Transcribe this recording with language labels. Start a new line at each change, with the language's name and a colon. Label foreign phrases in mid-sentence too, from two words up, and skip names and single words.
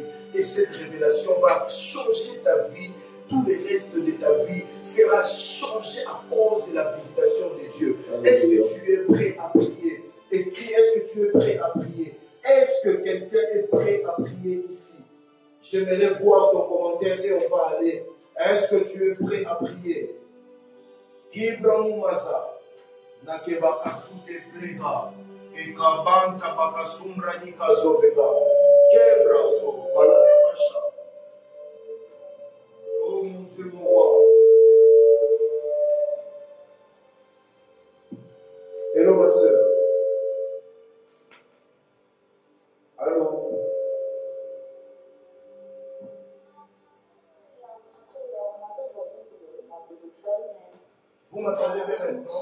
French: Et cette révélation va changer ta vie. Tout le reste de ta vie sera changé à cause de la visitation de Dieu. Est-ce que tu es prêt à prier? Et qui est-ce que tu es prêt à prier? Est-ce que quelqu'un est prêt à prier ici? J'aimerais voir ton commentaire et on va aller. Est-ce que tu es prêt à prier? Kibramumaza, Nakebakasute Plega, et Kabanta Bakasumra Nikazovega, Kebraso, Balanamasha. Oh mon Dieu, mon roi. Hello, ma soeur. Allô? Vous m'entendez bien maintenant?